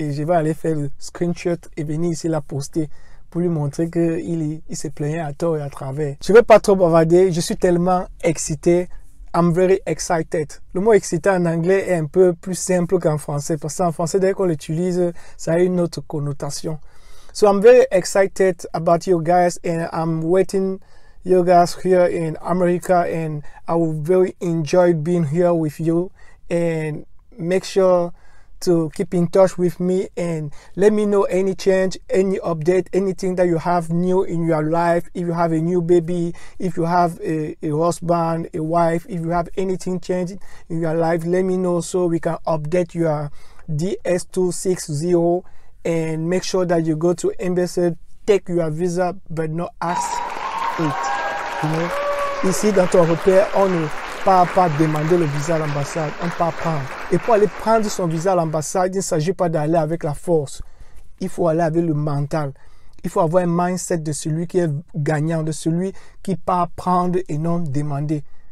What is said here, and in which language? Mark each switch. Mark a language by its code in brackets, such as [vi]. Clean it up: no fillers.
[fr] Et je vais aller faire le screenshot et venir ici la poster pour lui montrer qu'il s'est plaigné à tort et à travers. Je ne vais pas trop bavarder, je suis tellement excité. [en] I'm very excited. [fr] Le mot excité en anglais est un peu plus simple qu'en français parce qu'en français, dès qu'on l'utilise, ça a une autre connotation. [en] So I'm very excited about you guys and I'm waiting you guys here in America and I will very enjoy being here with you and make sure to keep in touch with me and let me know any change, any update, anything that you have new in your life. If you have a new baby, if you have a husband, a wife, if you have anything changing in your life, let me know so we can update your DS260 and make sure that you go to embassy, take your visa, but not ask it. You know? [fr] Ici, dans ton repère, on ne part pas demander le visa à l'ambassade, on part prendre. Et pour aller prendre son visa à l'ambassade, il ne s'agit pas d'aller avec la force. Il faut aller avec le mental. Il faut avoir un mindset de celui qui est gagnant, de celui qui part prendre et non demander.